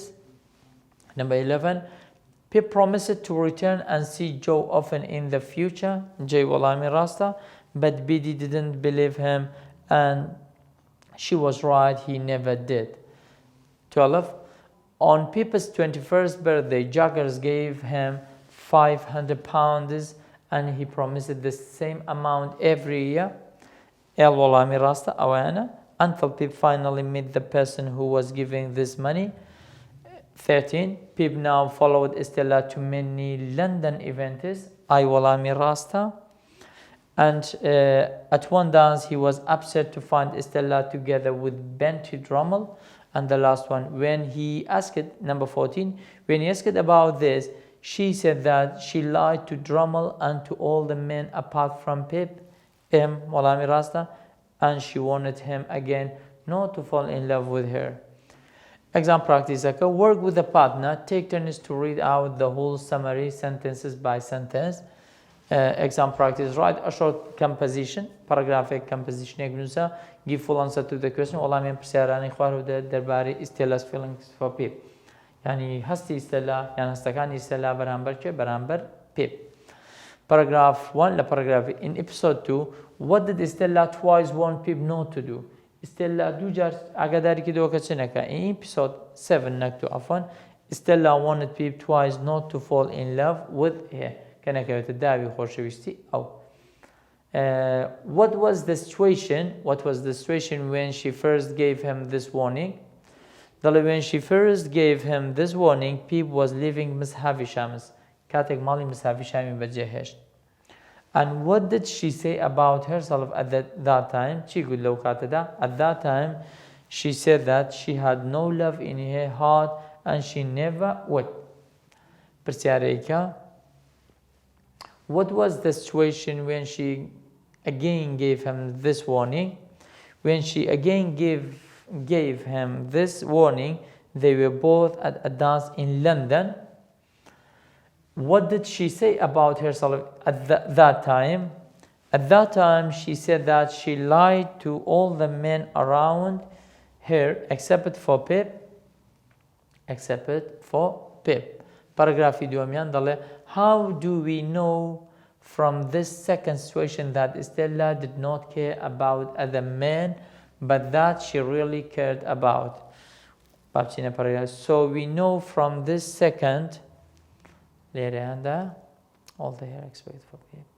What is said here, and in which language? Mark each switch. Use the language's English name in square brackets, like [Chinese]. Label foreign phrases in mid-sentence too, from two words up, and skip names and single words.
[English] Number 11, Pip promised to return and see Joe often in the future, [Central Kurdish] J وەڵامی ڕاستە, [English] but Betty didn't believe him and she was right, he never did. 12, on Pip's 21st birthday, Jaggers gave him £500 and he promised the same amount every year, [Central Kurdish] L وەڵامی ڕاستە ئەوانە, [English] until Pip finally met the person who was giving this money. 13, Pip now followed Stella to many London events, I [Central Kurdish] وەڵامی ڕاستە, [English] and at one dance he was upset to find Stella together with Benty Drummle. And the last one, when he asked, number 14, when he asked about this, she said that she lied to Drummle and to all the men apart from Pip, [Central Kurdish] M وەڵامی ڕاستە, [English] and she warned him again not to fall in love with her. Exam practice. Work with a partner, take turns to read out the whole summary sentences by sentence. Exam practice, write a short composition, paragraphic composition, give full answer to the question. [Central Kurdish] وەڵامیان پرسیارانی خواردە دەربارەی [English] Stella's feelings for Pip. [Central Kurdish] يعني هەستی Stella یان هەستەکانی Stella بەرامبەر چێ, بەرامبەر Pip. [English] Paragraph 1 لە paragraph, in episode 2, what did Stella twice warn Pip not to do? [Central Kurdish] Stella دوو جار ئاگاداری کردەوە کە چ نەکا. [English] In episode 7 نەکتو عەفوان, Stella warned Pip twice not to fall in love with her. [Central Kurdish] کە نەکەوێتە داوی خۆشەویستی ئەو. [English] What was the situation when she first gave him this warning? When she first gave him this warning, Pip was leaving Miss Havishams. [Central Kurdish] کاتێک ماڵی Miss Havishami بەجێهێشت. [English] And what did she say about herself at that time? [Central Kurdish] چی گوت لەو کاتەدا? [English] At that time, she said that she had no love in her heart and she never would. پرسیارەیەکە, what was the situation when she again gave him this warning? When she again gave him this warning, they were both at a dance in London. What did she say about herself at that time? At that time, she said that she lied to all the men around her except for Pip. [Central Kurdish] Paragraph دومیان دەڵێ, [English] how do we know from this second situation that Stella did not care about other men but that she really cared about? So we know from this second, all the hair expected for Pip.